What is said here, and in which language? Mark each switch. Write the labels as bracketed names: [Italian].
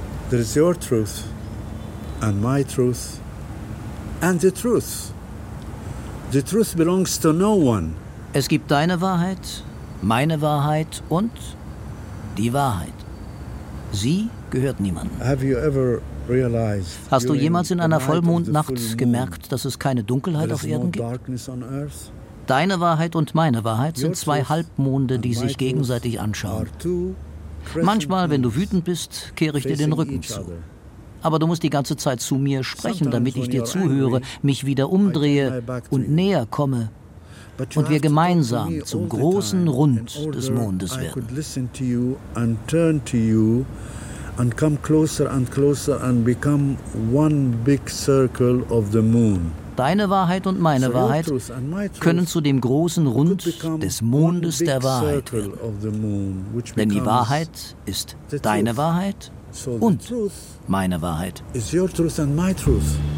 [English] There is your truth and my truth and the truth. The truth belongs to no one. [German] Es gibt deine Wahrheit, meine Wahrheit und die Wahrheit. Sie gehört niemandem. [English] Have you ever [German] Hast du jemals in einer Vollmondnacht gemerkt, dass es keine Dunkelheit auf Erden gibt? Deine Wahrheit und meine Wahrheit sind zwei Halbmonde, die sich gegenseitig anschauen. Manchmal, wenn du wütend bist, kehre ich dir den Rücken zu. Aber du musst die ganze Zeit zu mir sprechen, damit ich dir zuhöre, mich wieder umdrehe und näher komme und wir gemeinsam zum großen Rund des Mondes werden. [English] And come closer and closer and become one big circle of the moon. [German] Deine Wahrheit und meine Wahrheit können zu dem großen Rund des Mondes der Wahrheit werden. Denn die Wahrheit ist deine Wahrheit und meine Wahrheit. [English] Is your truth and my truth.